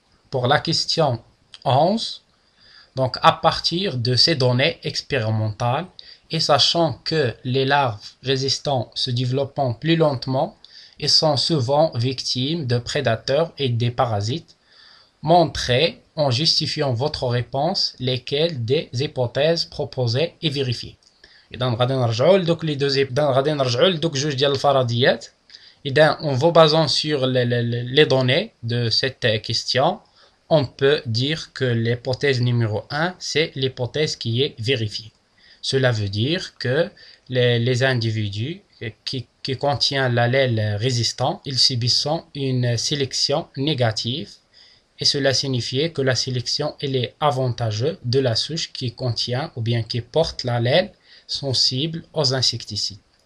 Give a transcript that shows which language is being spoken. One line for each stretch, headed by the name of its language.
French: Pour la question 11, donc à partir de ces données expérimentales et sachant que les larves résistantes se développent plus lentement et sont souvent victimes de prédateurs et des parasites, montrez en justifiant votre réponse lesquelles des hypothèses proposées et vérifiées.
Arabic: إذا غادي نرجعوا لدوك لي دوز غادي نرجعوا لدوك جوج ديال الفرضيات. إذا
French: en vous basant sur les données de cette question, on peut dire que l'hypothèse numéro 1, c'est l'hypothèse qui est vérifiée. Cela veut dire que les individus qui contiennent l'allèle résistant, ils subissent une sélection négative et cela signifie que la sélection elle est avantageuse de la souche qui contient ou bien qui porte l'allèle sensible aux insecticides.